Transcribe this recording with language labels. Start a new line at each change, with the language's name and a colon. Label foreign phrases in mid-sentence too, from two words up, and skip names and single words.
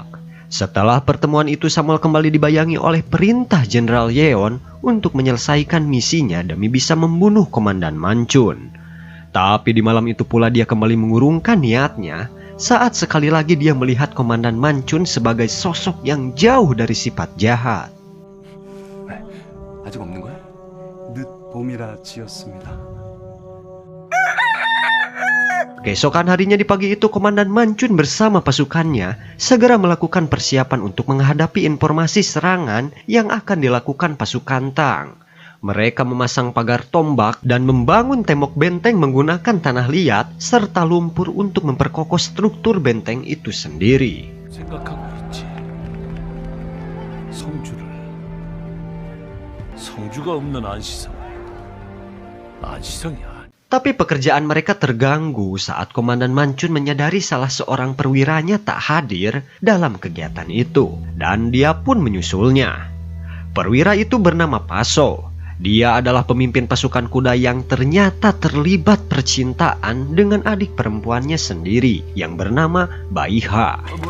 Indonesian: Setelah pertemuan itu Samuel kembali dibayangi oleh perintah Jenderal Yeon untuk menyelesaikan misinya demi bisa membunuh Komandan Mancun. Tapi di malam itu pula dia kembali mengurungkan niatnya saat sekali lagi dia melihat Komandan Mancun sebagai sosok yang jauh dari sifat jahat.
Korean: 아직 없는 거야? 늦 봄이라 지었습니다.
Indonesian: Keesokan harinya di pagi itu Komandan Mancun bersama pasukannya segera melakukan persiapan untuk menghadapi informasi serangan yang akan dilakukan pasukan Tang. Mereka memasang pagar tombak dan membangun tembok benteng menggunakan tanah liat serta lumpur untuk memperkokoh struktur benteng itu sendiri.
Korean: 생각하고 있지. 성주가 없는 안시성이야.
Indonesian: Tapi pekerjaan mereka terganggu saat Komandan Mancun menyadari salah seorang perwiranya tak hadir dalam kegiatan itu, dan dia pun menyusulnya. Perwira itu bernama Paso. Dia adalah pemimpin pasukan kuda yang ternyata terlibat percintaan dengan adik perempuannya sendiri yang bernama Baiha.